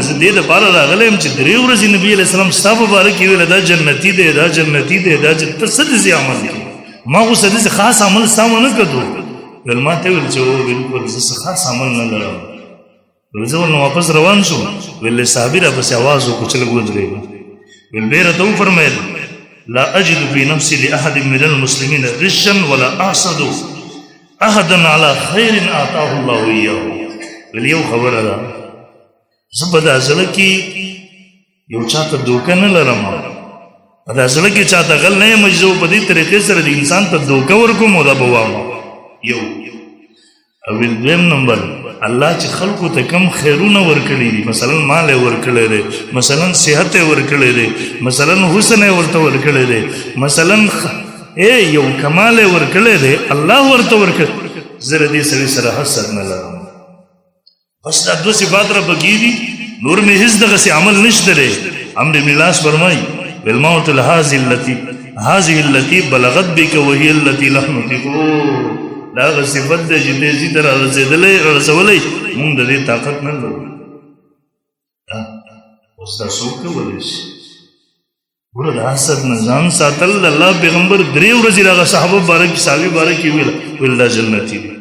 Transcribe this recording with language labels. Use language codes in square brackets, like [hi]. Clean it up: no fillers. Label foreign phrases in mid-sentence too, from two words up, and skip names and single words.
[ps] زه دې دپاره راغلی یم چې 3 ورځې نبي [ar] علیه السلام [ps] ستا په باره کې ویله دا جنتي دی دا جنتي دی دا ته څه داسې عمل کوي. ما خو څه داسې خاص عمل ستا ونه کړو. ویل ما ته ویل چې هو بلکل زه څه خاص عمل نه لرم. ویل زه ورنه واپس روان شوم. ویل صحابي راپسې اواز وکړو چې لږ ودرېږه. ویل بیا راته وفرمیل [ar] لا اجد فی نفسي لاحد من المسلمین غشا ولا احسد احدا على خیر اعطاه الله ایاه. [ps] ویل یو خبره ده زه په دا زړه کې یو چاته دوکه نه لرم، په دا زړه کې چاته غل نه یم چې زه په دې طریقې سره د انسان ته دوکه ورکوم او دا به وایم. یو او دویم نمبر الله چې خلقو ته کم خیرونه ورکړي دي، مثلا مال یې ورکړی دی، مثلا صحت یې ورکړی دی، مثلا حسن یې ورته ورکړی دی، مثلا یو کمال یې ورکړی دی الله ورته ورکړي. زه د دې سړي سره حسد نه لرم. بس دا 2 صفات را بګي دي، نور مې هیڅ دغسې عمل نشته دی. [ar] عمرو بن العاص فرمایي بالموت هذه التي بلغت بك وهي التي لم نطيقه. [ps] دا هغه صفت دی چې دې ځي ته رسولی مونږ د دې طاقت نه لرو. اوس دا څوک کولی شي؟ ګوره د حسد نه ځان ساتل د الله پیغمبر 3 ورځې د هغه صحابه باره کې صحابي باره کې ویل دا جنتي دی.